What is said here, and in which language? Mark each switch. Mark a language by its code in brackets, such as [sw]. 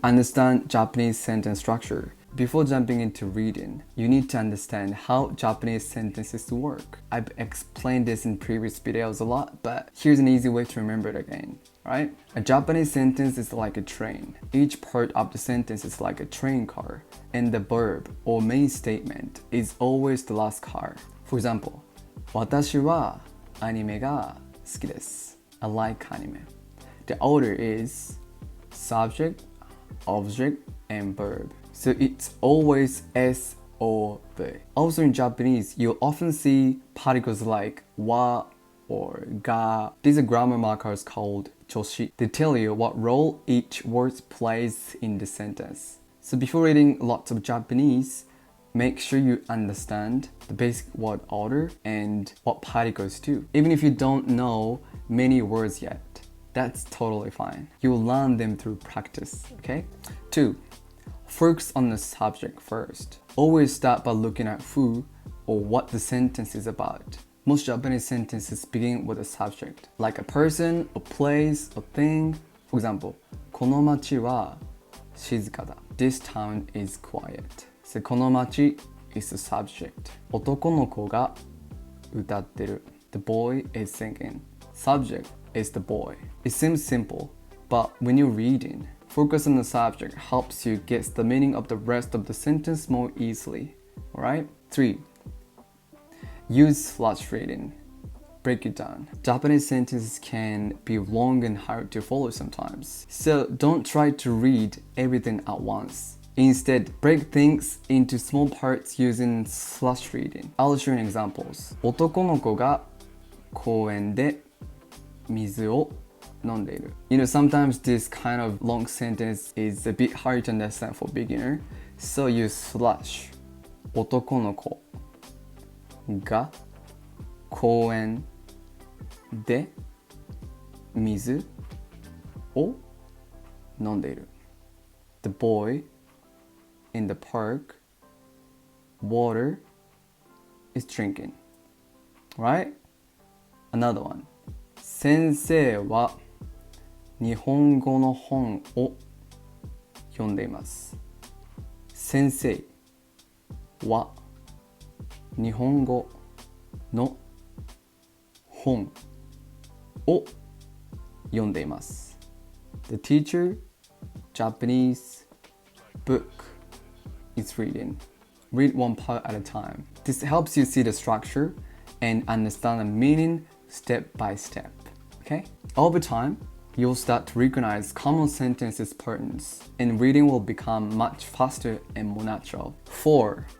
[en] Understand Japanese sentence structure. Before jumping into reading, you need to understand how Japanese sentences work. I've explained this in previous videos a lot, but here's an easy way to remember it again, right? A Japanese sentence is like a train. Each part of the sentence is like a train car, and the verb or main statement is always the last car. For example, [ja] 私はアニメが好きです. [en] I like anime. The order is subject, object, and verb. So it's always S or V. Also in Japanese, you'll often see particles like wa or ga. These are grammar markers called joshi. They tell you what role each word plays in the sentence. So before reading lots of Japanese, make sure you understand the basic word order and what particles do. Even if you don't know many words yet, that's totally fine. You'll learn them through practice, okay? 2. Focus on the subject first. Always start by looking at who or what the sentence is about. Most Japanese sentences begin with a subject, like a person, a place, a thing. For example, [ja] この町は静かだ. [en] This town is quiet. So [ja] この町 [en] is the subject. [ja] 男の子が歌ってる. [en] The boy is singing. Subject is the boy. It seems simple, but when you're reading, focus on the subject helps you get the meaning of the rest of the sentence more easily. Alright? 3. Use flash reading. Break it down. Japanese sentences can be long and hard to follow sometimes. So don't try to read everything at once. Instead, break things into small parts using slush reading. I'll show you examples. [ja] 男の子が公園で水を飲んでいる. [en] You know, sometimes this kind of long sentence is a bit hard to understand for beginner, so use slush. [ja] 男の子が公園で水を飲んでいる. [en] The boy in the park water is drinking. Right? Another one. [ja] 先生は日本語の本を読んでいます. 先生は日本語の本を読んでいます. [en] The teacher, Japanese book is reading. Read one part at a time. This helps you see the structure and understand the meaning step by step. Okay? Over time, you'll start to recognize common sentences patterns, and reading will become much faster and more natural. 4.